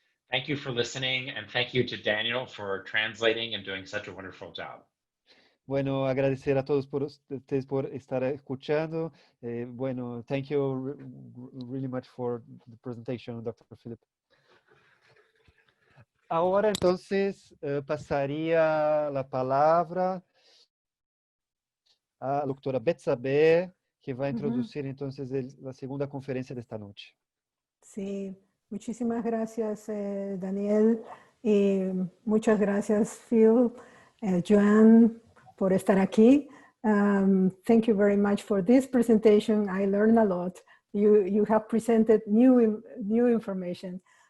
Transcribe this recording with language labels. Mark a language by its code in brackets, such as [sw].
[en] Thank you for listening, and thank you to Daniel for translating and doing such a wonderful job. [es] Bueno, agradecer a todos ustedes por estar escuchando. [en] Bueno, thank you really much for the presentation, Dr. Philip. [es] Ahora entonces pasaría la palabra a la doctora Betsabe, que va a introducir entonces la segunda conferencia de esta noche. Sí, muchísimas gracias, Daniel, y muchas gracias, Phil, Joan, por estar aquí. [en] Thank you very much for this presentation. I learned a lot. You have presented new information.